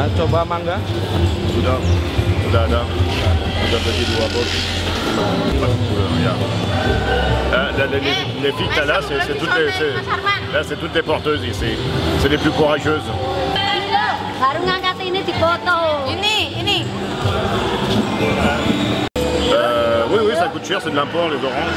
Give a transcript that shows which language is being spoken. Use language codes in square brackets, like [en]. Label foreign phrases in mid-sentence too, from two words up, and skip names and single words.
[id] coba mangga? Sudah ada. Sudah beli 2 box. [fr] Pas de couleur, regarde. Là, les filles que t'as là, c'est toutes les porteuses ici. C'est les plus courageuses. [id] Baru ngangkat ini dipoto. Ini. [fr] Oui, ça coûte cher, c'est de l'import, les oranges.